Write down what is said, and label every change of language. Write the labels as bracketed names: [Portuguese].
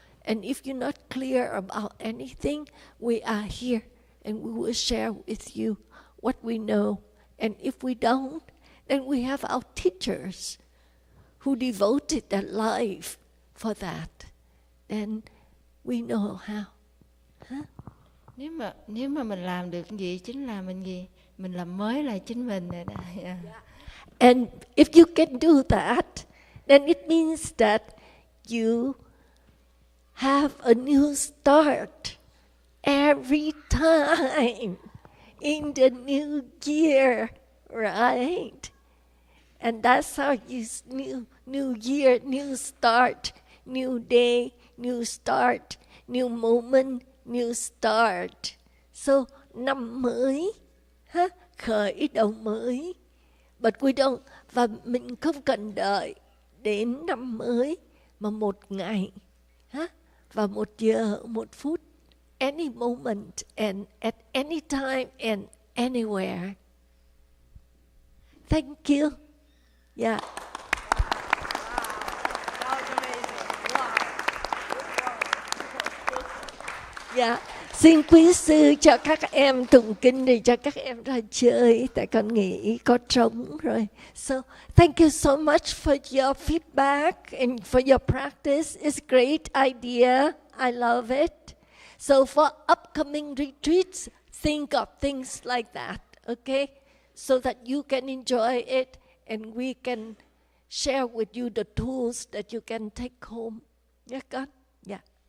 [English] And if you're not clear about anything, we are here and we will share with you what we know. And if we don't, then we have our teachers who devoted their life for that. Then we know how. [Vietnamese] Nếu mà mình làm được gì chính là mình gì? Mình làm mới lại chính mình rồi đó. [English] Yeah. And if you can do that, then it means that you have a new start every time in the new year, right? And that's how you new year, new start, new day, new start, new moment, new start. [Vietnamese] So năm mới, khởi đầu mới. [English] But we don't, [Vietnamese] và mình không cần đợi đến năm mới mà một ngày, và 1 giờ, 1 phút, [English] any moment and at any time and anywhere. Thank you. Yeah. [Vietnamese] Yeah. Xin quý sư cho các em tụng kinh để cho các em ra chơi, tại con nghĩ có trống rồi. [English] So, thank you so much for your feedback and for your practice. It's a great idea. I love it. So for upcoming retreats, think of things like that, okay? So that you can enjoy it and we can share with you the tools that you can take home. Yeah, con? Yeah.